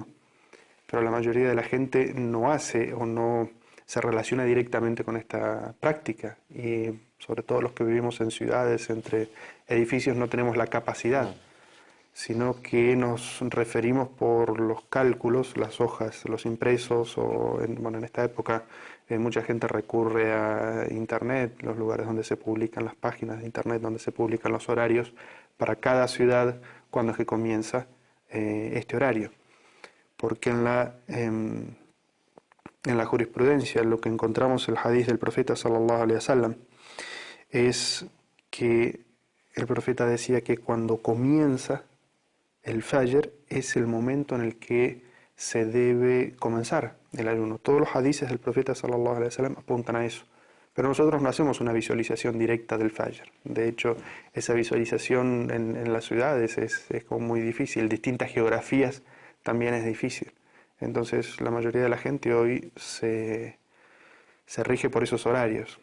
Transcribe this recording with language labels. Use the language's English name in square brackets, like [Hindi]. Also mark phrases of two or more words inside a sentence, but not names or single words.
[Spanish] Pero la mayoría de la gente no hace o no se relaciona directamente con esta práctica, y sobre todo los que vivimos en ciudades, entre edificios, no tenemos la capacidad, sino que nos referimos por los cálculos, las hojas, los impresos, o en esta época mucha gente recurre a Internet, los lugares donde se publican las páginas de Internet, donde se publican los horarios para cada ciudad, cuando es que comienza este horario. Porque en la jurisprudencia lo que encontramos en el hadith del profeta [Arabic] صلى الله عليه وسلم [Spanish] es que el profeta decía que cuando comienza el Fajr es el momento en el que se debe comenzar el ayuno. Todos los hadices del profeta [Arabic] صلى الله عليه وسلم [Spanish] apuntan a eso. Pero nosotros no hacemos una visualización directa del Fajr. De hecho, esa visualización en las ciudades es como muy difícil. Distintas geografías también es difícil. Entonces, la mayoría de la gente hoy se rige por esos horarios.